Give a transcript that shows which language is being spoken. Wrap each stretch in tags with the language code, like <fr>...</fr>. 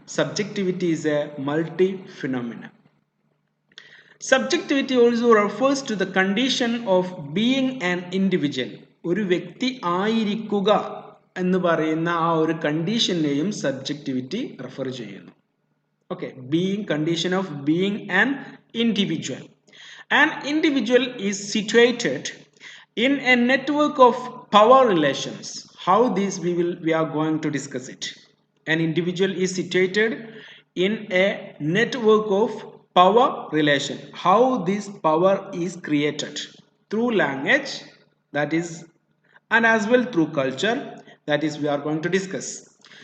<en>Subjectivity is a multi phenomena. Subjectivity also refers to the condition of being an individual.</en> <ml>ഒരു വ്യക്തി ആയിരിക്കുക എന്ന് പറയുന്ന ആ ഒരു കണ്ടീഷനെയും സബ്ജക്റ്റിവിറ്റി റെഫർ ചെയ്യുന്നു.</ml> <en>Okay, being condition of being an individual. An individual is situated in a network of power relations. How this we are going to discuss it. An individual is situated in a network of power relation. How this power is created through language, that is, and as well through culture, that is we are going to discuss.</en>